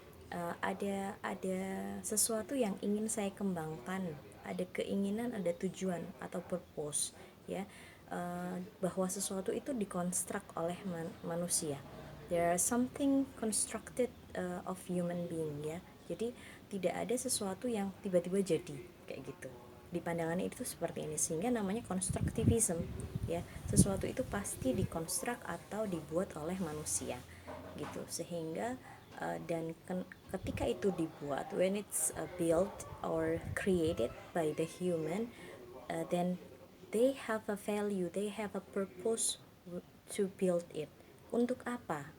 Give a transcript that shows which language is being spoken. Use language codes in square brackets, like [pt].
[id] Ada sesuatu yang ingin saya kembangkan, ada keinginan, ada tujuan atau purpose, ya. Bahwa sesuatu itu dikonstruk oleh manusia. [en] There are something constructed of human being, ya. [id] Jadi tidak ada sesuatu yang tiba-tiba jadi kayak gitu. Di pandangan itu seperti ini, sehingga namanya konstruktivism, ya. Sesuatu itu pasti dikonstruk atau dibuat oleh manusia gitu, sehingga dan ketika itu dibuat, [en] when it's built or created by the human, then they have a value, they have a purpose to build it. [id] Untuk apa?